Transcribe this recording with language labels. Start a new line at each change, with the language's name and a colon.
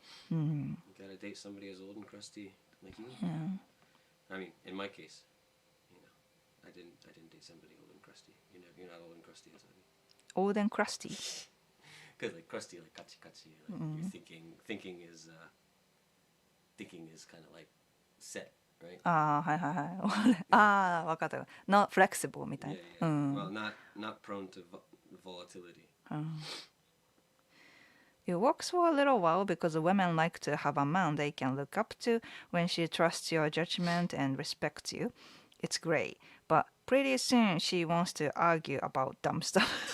English: You gotta date somebody as old and crusty like you. I mean, in my case, I didn't date somebody old and crusty. You're not old and crusty as I. Old and crusty. Cause like crusty, like kachi kachi, like you're thinking is kind of like set, right?
Japanese: ああはいはいはいああ分かった
English: not flexible
Japanese: みたい
English: Yeah, な yeah. Well, not prone to volatility. It works for a little while because women like to have a man they can look up to when she trusts your judgment and respects you. It's great. But pretty soon she wants to argue about dumb stuff.